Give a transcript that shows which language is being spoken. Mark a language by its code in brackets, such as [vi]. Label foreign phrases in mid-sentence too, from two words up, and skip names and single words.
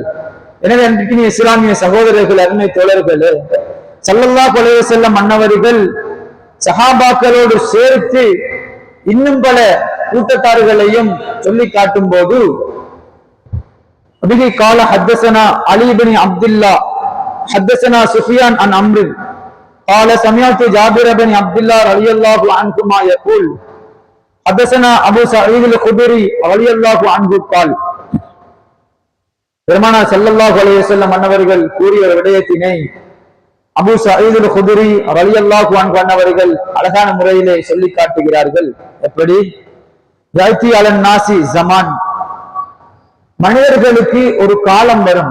[ta] எனவே அன்றைக்கு இஸ்லாமிய சகோதரர்கள், அருமை தோழர்களே, [ar] صلى الله عليه وسلم [ta] மன்னவர்கள் சஹாபாக்களோடு சேர்த்து இன்னும் பல கூட்டத்தார்களையும் சொல்லி காட்டும் போது [ar] أبي قال حدثنا علي بن عبد الله حدثنا سفيان عن عمرو قال سمعت جابر بن عبد الله رضي الله عنهما يقول حدثنا ابو سعيد الخدري رضي الله عنه قال பெருமானார் صلى الله عليه وسلم [ta] அன்னவர்கள் கூறிய விடயத்தினை அபூ சயீத் அல்-குத்ரி [ar] رضي الله عنه [ta] அன்னவர்கள் அழகான முறையிலே சொல்லி காட்டுகிறார்கள். எப்படி? [ar] يأتي على الناس زمان, [ta] மனிதர்களுக்கு ஒரு காலம் வரும்.